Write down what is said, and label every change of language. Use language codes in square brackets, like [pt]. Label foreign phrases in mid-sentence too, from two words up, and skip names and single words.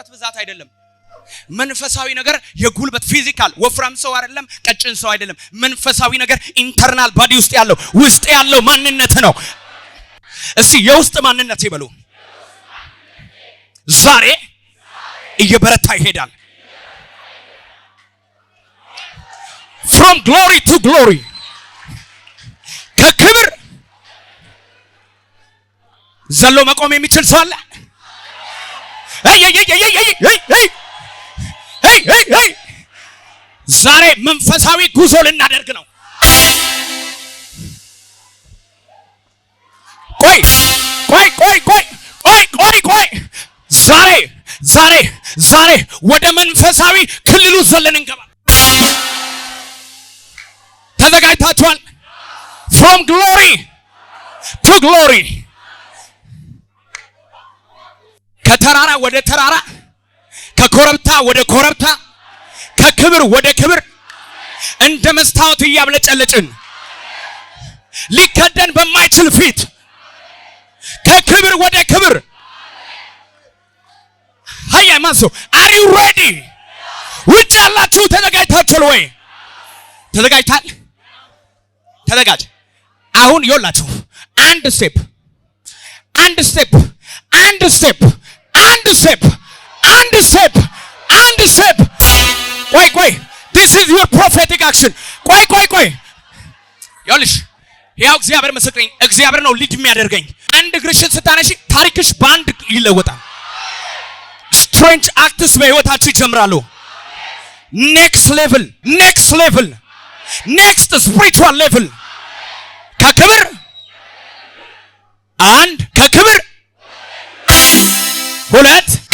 [am] ብዛት አይደለም። መንፈሳዊ ነገር የጉልበት ፊዚካል ወፍራም ሰው አይደለም፣ ቀጭን ሰው አይደለም። መንፈሳዊ ነገር [en] internal body [am] ውስጥ ያለው ውስጥ ያለው ማንነት ነው። እስቲ የውስጥ ማንነት ይበሉ። ዛሬ እየበረታ ይሄዳል። [en] from glory to glory [am] ከክብር ዘሎ መቆም የሚችል ሰው አለ? ዛሬ መንፈሳዊ ጉዞ ልናደርግ ነው። ቆይ ዛሬ ወደ መንፈሳዊ ክልሉ ዘለን እንገባ። ተዘጋጅታችኋል? [en] from glory to glory [am] ከተራራ ወደ ተራራ ከኮረብታ ወደ ኮረብታ ከክብር ወደ ክብር እንደ መስታወት እያብለጨለጭን ሊከደን በማይችል ፊት ከክብር ወደ ክብር ሃያ ማንሶ [en] are you ready? [am] ውጭ ያላችሁ ተዘጋጅታችኋል ወይ? ተዘጋጅታል? ተዘጋጅ። አሁን ይኸውላችሁ አንድ ስቴፕ ቆይ [en] this is your prophetic action [am] ቆይ ይኸውልሽ ያው እግዚአብሔር መስክረኝ እግዚአብሔር ነው ሊድ የሚያደርገኝ አንድ እግርሽን ስታነሺ ታሪክሽ በአንድ ይለወጣል [en] strange acts [am] በህይወታችሁ ይጀምራሉ [en] next level next spiritual level [am] ከክብር አንድ ከክብር ሁለት